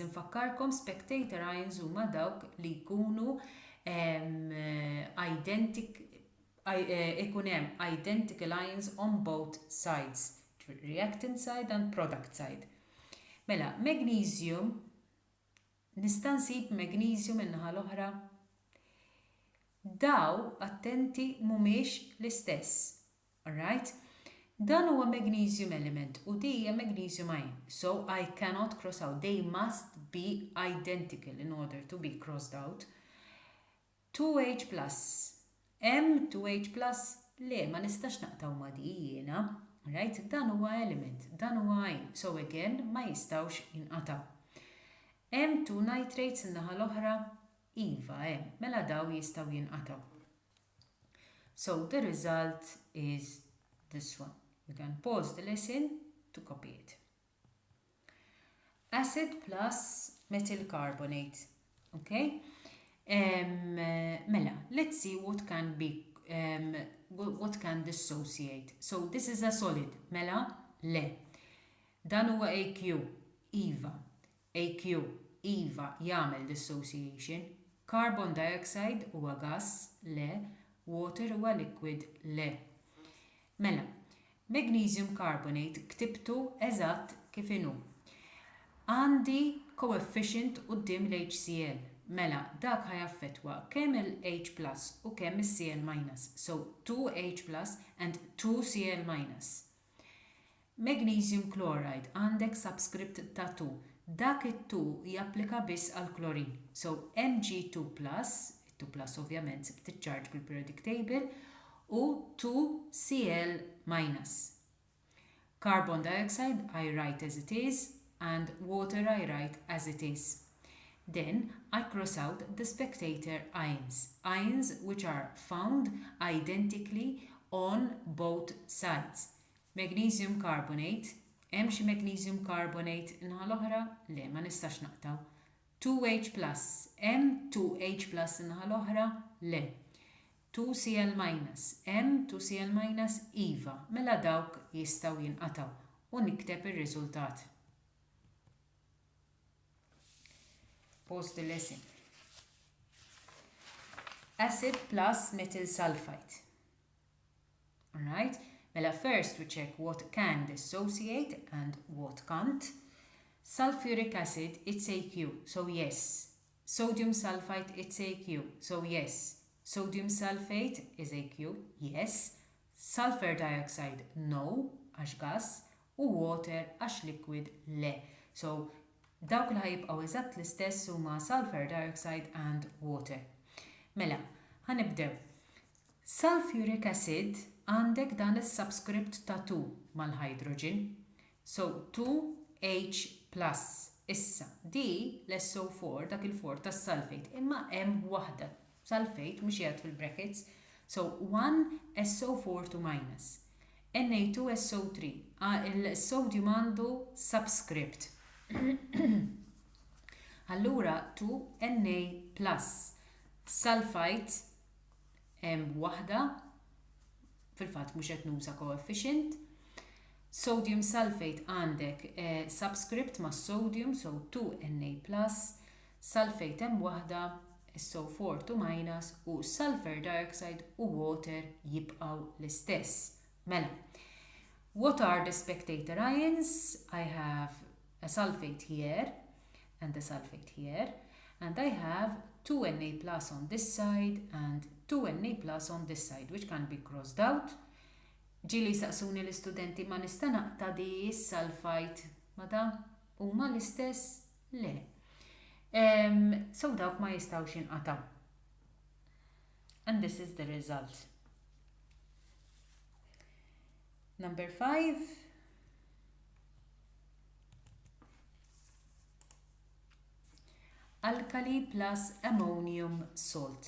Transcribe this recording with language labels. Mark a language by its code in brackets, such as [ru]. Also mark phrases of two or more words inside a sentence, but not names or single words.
[en] Infakkarkom spectator ions [mt] huma dawk li jkunu ikun hemm [en] identical ions on both sides, reactant side and product side. [mt] Mela, magnesium, nista' nsib magnesium in-naħa l-oħra. Daw attenti mhumiex l-istess. [en] All right? [mt] Dan huwa [en] magnesium element [mt] u di hija [en] magnesium ion. So I cannot cross out. They must be identical in order to be crossed out. 2H+. [mt] M2H+, le, ma nistax naqtaw ma di jiena. Right? Dan huwa element, dan huwa ion. [en] So again, [mt] ma jistawx jinqataw. M2 nitrates in-naħa l-oħra, iva, mela daw jistaw jinqataw. [en] So the result is this one. You can pause the lesson to copy it. Acid plus methyl carbonate. Okay? Mela, let's see what can be what can dissociate. So this is a solid. [mt] Mela, le. Dan huwa AQ, iva. AQ, iva, jagħmel dissociation. [en] Carbon dioxide [mt] huwa gas, le. Water huwa liquid, le. Mela, [en] magnesium carbonate [mt] ktibtu eżatt kif inhu. Għandi coefficient quddiem l-HCl. Mela, dak ħajaffettwa kemm il-H+ u kemm is-Cl-. [en] So 2H+ and 2Cl-. Magnesium chloride [mt] għandek subscript ta' 2. dak it-2 japplika biss għal klorin. So Mg2+, it-2 plus ovvjament sibt iċ-charge bil- [en] periodic table, [mt] u 2Cl-. [en] Carbon dioxide I write as it is, and water I write as it is. Then I cross out the spectator ions, ions which are found identically on both sides. Magnesium carbonate, [mt] hemm xi [en] magnesium carbonate [mt] inħa l-oħra? Le, ma nistax naqtaw. 2H+, hemm 2H+ inħa l-oħra? Le. 2Cl-, hemm 2Cl-, iva, mela dawk jistgħu jinqataw u nikteb ir-riżultat. [en] Pause the lesson. Acid plus methyl sulfite. Alright? Mela first we check what can dissociate and what can't. Sulfuric acid, it's AQ, so yes. Sodium sulfite, it's AQ, so yes. Sodium sulfate is AQ, yes. Sulfur dioxide, no, [mt] għax gas. U water, għax liquid, le. So dawk li ħajibqgħu eżatt l-istess huma [en] sulfur dioxide and water. [mt] Mela, ħanibdew. Sulfuric acid għandek dan is-subscript ta' 2 mal-hydrogen. [en] So 2H+. [mt] Issa, di l-SO4, dak il-4 tas-sulfate, imma hemm waħda sulfate mhux qiegħed fil-brackets. [en] So 1 SO4 minus. Na2SO3. [mt] Il-sodium għandu subscript. Allura 2Na+. Sulfite hemm waħda, fil-fatt mhux qed nuża coefficient. [en] Sodium sulfate [mt] għandek subscript ma' sodium, so 2Na+. Sulfate hemm waħda, SO4 minus, u [en] sulfur dioxide [mt] u water jibqgħu l-istess. Mela, [en] what are the spectator ions? I have a sulfate here and a sulfate here, and I have 2Na+ on this side and 2Na+ on this side, which can be crossed out. [mt] Ġili saqsuni l-istudenti ma nista' naqta' di sulfite ma da huma l-istess? Le. So dawk ma jistgħux jinqataw. [en] And this is the result. Number 5. Alkali plus ammonium salt.